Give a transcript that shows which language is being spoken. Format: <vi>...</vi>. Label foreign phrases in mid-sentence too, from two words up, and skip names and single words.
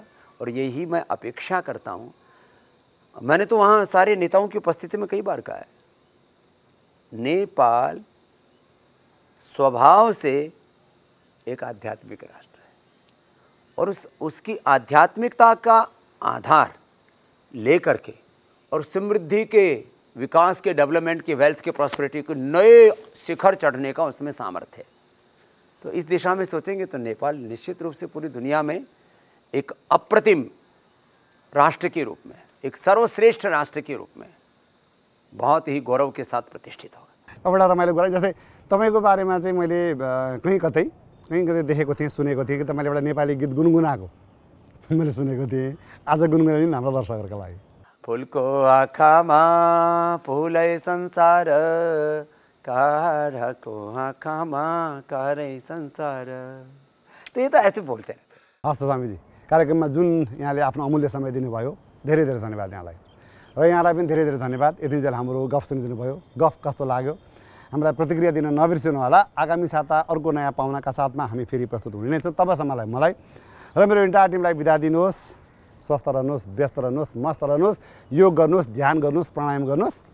<hi>और यही मैं अपेक्षा करता हूँ। मैंने तो वहाँ सारे नेताओं की उपस्थिति में कई बार कहा है, नेपाल स्वभाव से एक आध्यात्मिक राष्ट्र है, और उसकी आध्यात्मिकता का आधार लेकर के और समृद्धि के, विकास के, डेवलपमेंट के, वेल्थ के, प्रॉस्पेरिटी के नए शिखर चढ़ने का उसमें सामर्थ्य है। तो इस दिशा में सोचेंगे तो नेपाल निश्चित रूप से पूरी दुनिया में एक अप्रतिम राष्ट्र के रूप में, एक सर्वश्रेष्ठ राष्ट्र के रूप में बहुत ही गौरव के साथ प्रतिष्ठित होगा।</hi> <ne>बडा रमाइलो कुरा। जस्तै तपाईँको बारेमा चाहिँ मैले कहीँ कतै देखेको थिएँ, सुनेको थिएँ कि तपाईँले एउटा नेपाली गीत गुनगुनाएको मैले सुनेको थिएँ। आज गुनगुनाइदिनु हाम्रो दर्शकहरूका लागि। फुलको आँखामा फुलै संसार, काँडाको आँखामा कारै संसार।</ne> <hi>तो ये तो ऐसे बोलते हैं।</hi> <ne>हस् त स्वामीजी, कार्यक्रममा जुन यहाँले आफ्नो अमूल्य समय दिनुभयो, धेरै धेरै धन्यवाद यहाँलाई, र यहाँलाई पनि धेरै धेरै धन्यवाद। यतिन्जेल हाम्रो गफ सुनिदिनु भयो। गफ कस्तो लाग्यो हामीलाई प्रतिक्रिया दिन नबिर्सिनु होला। आगामी साता अर्को नयाँ पाहुनाका साथमा हामी फेरि प्रस्तुत हुने नै छौँ। तबसम्मलाई मलाई र मेरो इन्टायर टिमलाई बिदा दिनुहोस्। स्वस्थ रहनुहोस्, व्यस्त रहनुहोस्, मस्त रहनुहोस्, योग गर्नुहोस्, ध्यान गर्नुहोस्, प्राणायाम गर्नुहोस्।</ne>